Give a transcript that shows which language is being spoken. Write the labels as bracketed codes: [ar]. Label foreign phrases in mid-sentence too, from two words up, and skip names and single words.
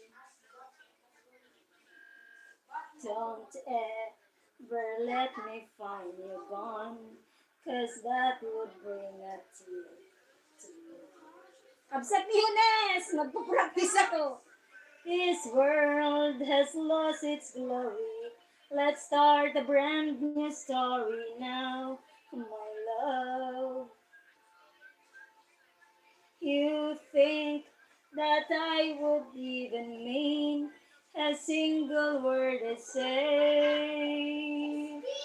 [en] Don't ever let me find you gone, 'cause that would bring a tear to me. [tl] Absat ni Yunes! Magpupractice ako. [en] This world has lost its glory. Let's start a brand new story now, my love. You think that I would even mean a single word I say?